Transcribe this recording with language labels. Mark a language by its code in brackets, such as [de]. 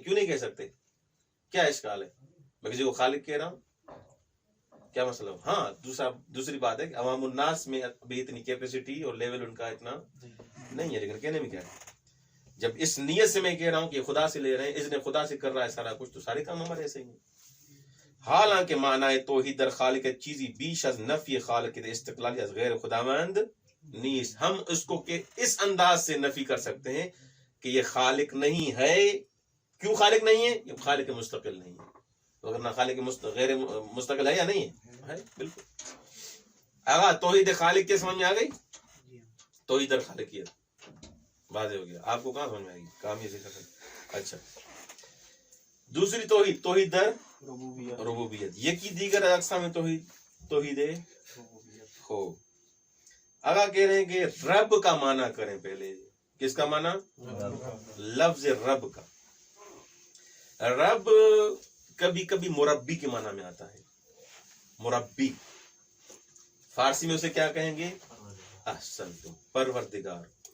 [ur] کیوں نہیں کہہ سکتے؟ کیا اشکال ہے؟ میں کسی کو خالق کہہ رہا ہوں، کیا مسئلہ؟ ہاں، دوسری بات ہے کہ عوام الناس میں ابھی اتنی کیپیسٹی اور لیول ان کا اتنا نہیں ہے، لیکن کہنے میں کیا ہے؟ جب اس نیت سے میں کہہ رہا ہوں کہ خدا سے لے رہے ہیں، اذن خدا سے کر رہا ہے سارا کچھ، تو سارے کام ہمارے ایسے ہی ہیں. [fa] حالانکہ معنی توحید در خالق چیزی بیش از نفی خالق استقلالی از غیر خداوند نیست. [ur] ہم اس کو کہ اس انداز سے نفی کر سکتے ہیں کہ یہ خالق نہیں ہے. کیوں خالق نہیں ہے؟ یہ خالق مستقل نہیں ہے. اگر نہ خالق غیر مستقل ہے یا نہیں ہے؟ بالکل. آگا توحید خالق کے سمجھ میں آ گئی؟ توحید در خالقیت واضح ہو گیا. آپ کو کہاں سمجھ میں آئے گی؟ کام یہ سکھا. اچھا، دوسری توحید توحید در ربوبیت. [fa] یکی دیگر اقسام توحید ہو. [ur] آگا کہہ رہے ہیں کہ رب کا معنی کریں. پہلے کس کا معنی؟ لفظ رب کا. رب کبھی کبھی مربی کے معنی میں آتا ہے. مربی فارسی میں اسے کیا کہیں گے؟ احسنتم، پروردگار.